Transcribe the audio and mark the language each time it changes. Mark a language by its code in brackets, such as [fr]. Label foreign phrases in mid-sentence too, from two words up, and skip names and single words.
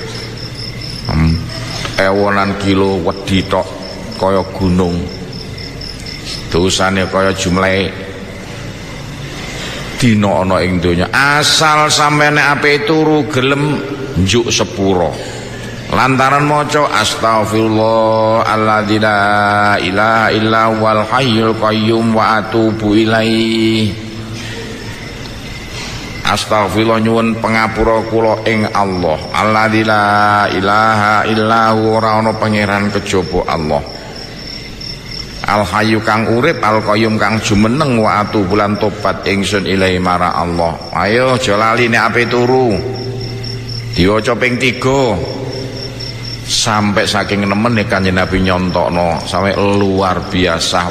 [jv] ewonan kilo wedi tok kaya gunung dosane kaya jumlahe dina ana ing donya asal sampeyan ape turu gelem njuk sepuro lantaran maca [ar] أستغفر الله الذي لا إله إلا هو الحي القيوم وأتوب إليه [jv] astaghfirullah nyuwun pangapura kula ing Allah [ar] الذي لا إله إلا هو [jv] ora ana pangeran kejaba Allah Al Hayyu kang urip Al Qayyum kang jumeneng [ar] وأتوب [jv] lan tobat ingsun ilahi marang Allah. Ayo aja lali nek ape turu diwaca ping 3 sampai saking nemen nek Kanjeng Nabi nyontokno sampai [id] luar biasa.